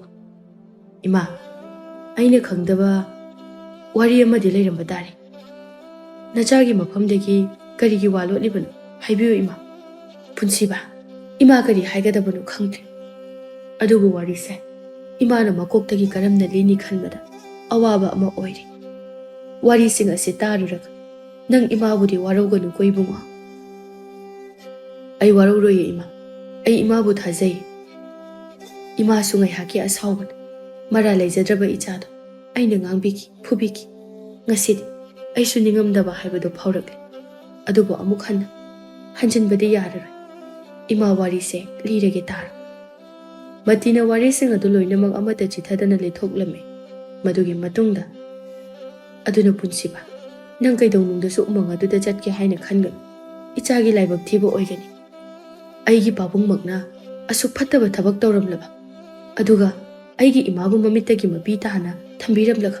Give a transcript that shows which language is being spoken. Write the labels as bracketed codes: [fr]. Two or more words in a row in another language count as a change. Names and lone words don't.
[mni] Ima aina khangdaba wari amadi leiramba dare. Nachagi mafamdagi karigi walotlibanu haibiyo ima. Punsiba ima kari haigadabanu khangdre. Adubu warise imana makoktagi karamna lini khanbada awaba ama oire. Warising ase taruraga nang imabudi waroganu ko ibunga. Ay waroroye ima. Ay imabu thazay. Ima sungay haki asawban. Mara laizadraba ichado. Ay nangangbiki, phubiki. Ngasidi ay suningamdaba haibado phawrakle. Adubo amuk hanna. Hanjanbadi yararay. Ima warise lirage taro. Matina warising adu loinamang amata chithadana lethoklame. Madugi matungda. Aduna punsiba. Nang kaidonungdasu umang aduda chatke haina khangan. Ichagi laibak thiba oigani. Aigi babung magna asuk phattaba thabak tawramlaba. Aduga aigi imabu mamitagi mapi tahana thambiramlaga.